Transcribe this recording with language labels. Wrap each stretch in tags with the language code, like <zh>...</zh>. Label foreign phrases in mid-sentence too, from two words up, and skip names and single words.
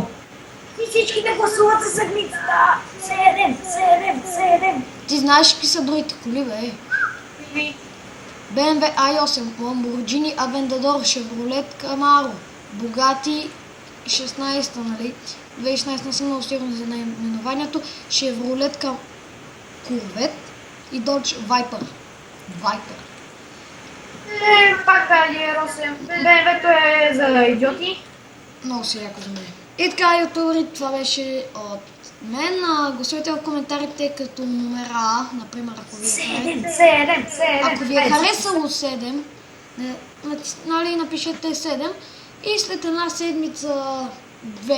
<bg>И всички да гласуват със седмицата! 7! Ти знаеш какви са другите коли, бе? BMW i8, Lamborghini Aventador, Chevrolet Camaro, Bugatti 16, нали? 2016 не съм много сигурна за наименованието, Chevrolet Corvette и Dodge Viper. Пак Audi 8. BMW-то е за идиоти. Много си яко за мен. И така, ютубери, това беше от мен. Гласувайте в коментарите като номера, например, ако ви е харесало 7, нали, напишете 7 и след една седмица 2.</bg>